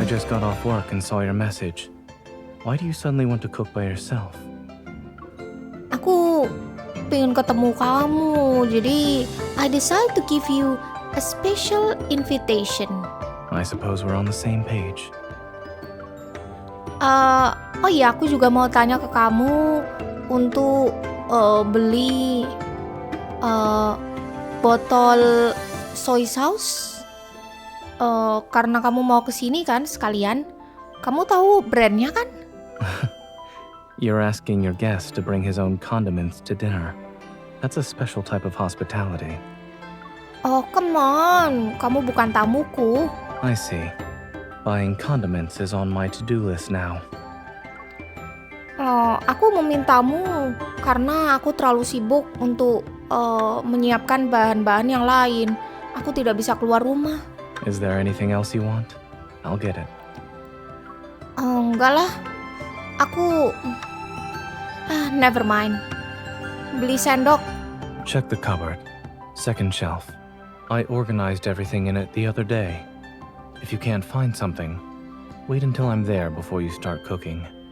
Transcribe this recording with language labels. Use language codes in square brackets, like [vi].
[en] I just got off work and saw your message. Why do you suddenly want to cook by yourself? [id] Aku pengen ketemu kamu, jadi [en] I decide to give you a special invitation. I suppose we're on the same page. [id] Oh iya, aku juga mau tanya ke kamu untuk beli botol soy sauce. Karena kamu mau kesini kan sekalian. Kamu tahu brandnya kan? [en] You're asking your guest to bring his own condiments to dinner. That's a special type of hospitality. Oh, come on. [id] Kamu bukan tamuku. [en] I see. Buying condiments is on my to-do list now. [id] Aku memintamu karena aku terlalu sibuk untuk menyiapkan bahan-bahan yang lain. Aku tidak bisa keluar rumah. [en] Is there anything else you want? I'll get it. [id] Enggak lah. Aku... [en] never mind. [id] Beli sendok. [en] Check the cupboard. Second shelf. I organized everything in it the other day. If you can't find something, wait until I'm there before you start cooking.